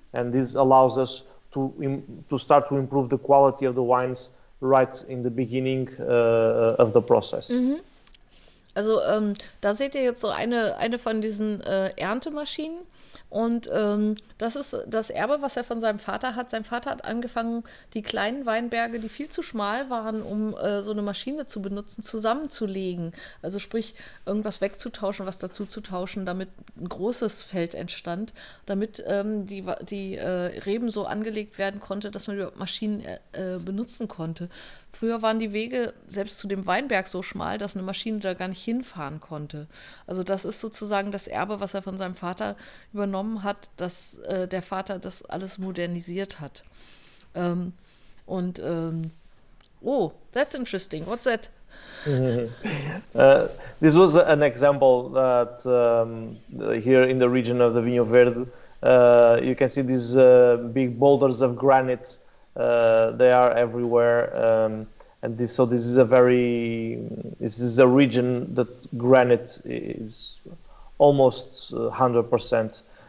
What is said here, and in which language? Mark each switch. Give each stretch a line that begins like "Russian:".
English: And this allows us to start to improve the quality of the wines right in the beginning of the process. Mhm.
German: Also da seht ihr jetzt so eine von diesen Erntemaschinen, und das ist das Erbe, was er von seinem Vater hat. Sein Vater hat angefangen, die kleinen Weinberge, die viel zu schmal waren, um so eine Maschine zu benutzen, zusammenzulegen. Also sprich, irgendwas wegzutauschen, was dazu zu tauschen, damit ein großes Feld entstand, damit die Reben so angelegt werden konnte, dass man überhaupt Maschinen benutzen konnte. Früher waren die Wege selbst zu dem Weinberg so schmal, dass eine Maschine da gar nicht hinfahren konnte. Also das ist sozusagen das Erbe, was er von seinem Vater übernommen hat, dass der Vater das alles modernisiert hat.
English: Oh, that's interesting. What's that? This was an example that here in the region of the Vinho Verde, you can see these big boulders of granite. They are everywhere, and this is a region that granite is almost 100%.